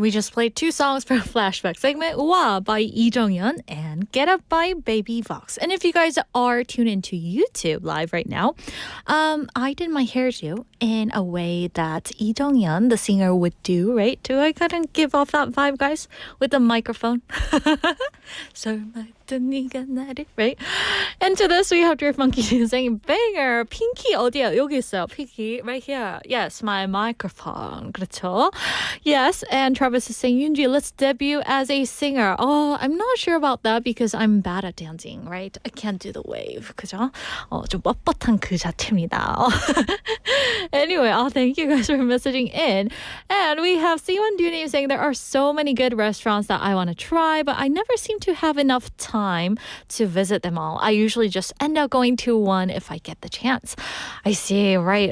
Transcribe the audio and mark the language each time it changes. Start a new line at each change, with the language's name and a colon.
English: We just played two songs from Flashback segment, Wa by Lee Jung-yeon and Get Up by Baby V.O.X. And if you guys are tuned into YouTube live right now, I did my hairdo in a way that Lee Jung-yeon, the singer, would do, right? Do I kind of give off that vibe, guys? With the microphone?
Korean: 설마 또 네가 나를,
English: right? And to this, we have Drift Monkey saying, banger, pinky
Korean: 어디야? 여기 있어요.
English: Pinky, right here. Yes, my microphone.
Korean: 그렇죠?
English: Yes, and Travis is saying, Yoonji, let's debut as a singer. Oh, I'm not sure about that because I'm bad at dancing, right? I can't do the wave.
Korean: 그죠? 좀 뻣뻣한 그 자체입니다.
English: Anyway, thank you guys for messaging in. And we have C1 Dooney saying there are so many good restaurants that I want to try, but I never seem to have enough time to visit them all. I usually just end up going to one if I get the chance. I see, right.